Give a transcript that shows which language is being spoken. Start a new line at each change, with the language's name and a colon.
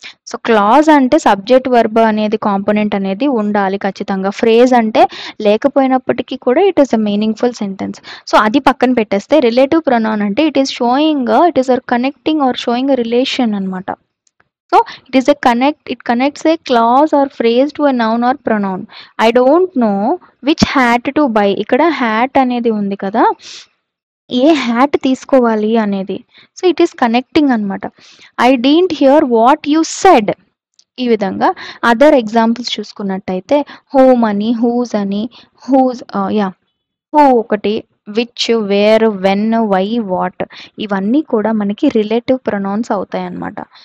Telugu: So clause అంటే subject verb అనేది component అనేది ఉండాలి ఖచ్చితంగా. ఫ్రేజ్ అంటే లేకపోయినప్పటికీ కూడా
English: It is a meaningful sentence.
Telugu: So అది పక్కన పెట్టేస్తే రిలేటివ్ ప్రొనౌన్ అంటే
English: it is connecting or showing a relation
Telugu: అనమాట.
English: So it connects a clause or phrase to a noun or pronoun. I don't know which hat to buy.
Telugu: ఇక్కడ hat అనేది ఉంది కదా, ఏ hat తీసుకోవాలి అనేది.
English: So it is connecting అనమాట. I don't hear what you said.
Telugu: ఈ విధంగా other examples చూసుకున్నట్టయితే హోమ్ అని, హూజ్ అని, హూజ్ హూ ఒకటి, which, wear, when, why, what, ఇవన్నీ కూడా మనకి రిలేటివ్ ప్రొనౌన్స్ అవుతాయి అన్నమాట.